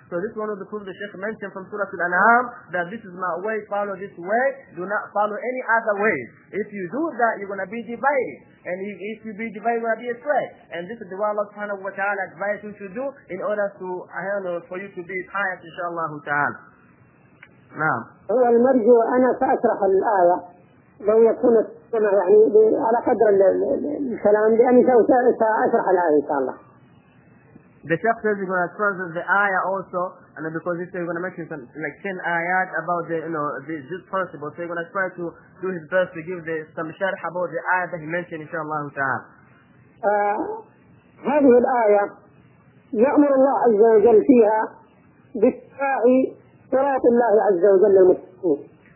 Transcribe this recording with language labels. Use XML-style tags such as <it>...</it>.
<en>So this is one of the proofs the Shaykh mentioned from Surah Al-An'am, that this is my way, follow this way, do not follow any other ways. If you do that, you're gonna be divided. And if you be divided, you're gonna be astray. And this is the way Allah subhanahu wa ta'ala advised you to do, in order to, for you to be pious, inshallah ta'ala.</en> <ar>نعم. هو المرجع أنا سأشرح الآية لو يكون السمع يعني على قدر الكلام لأني سأشرح الآية إن شاء الله.</ar> <en>The chef says he's going to translate the ayah also, and because he said he's going to mention some, like 10 ayat about the, this principle, so he's going to try to do his best to give the, some sharh about the ayah that he mentioned, inshallah ta'ala.</en> <ar>هذه الآية يأمر الله عز وجل فيها بالسعي صراط الله عز وجل المستقيم.</ar>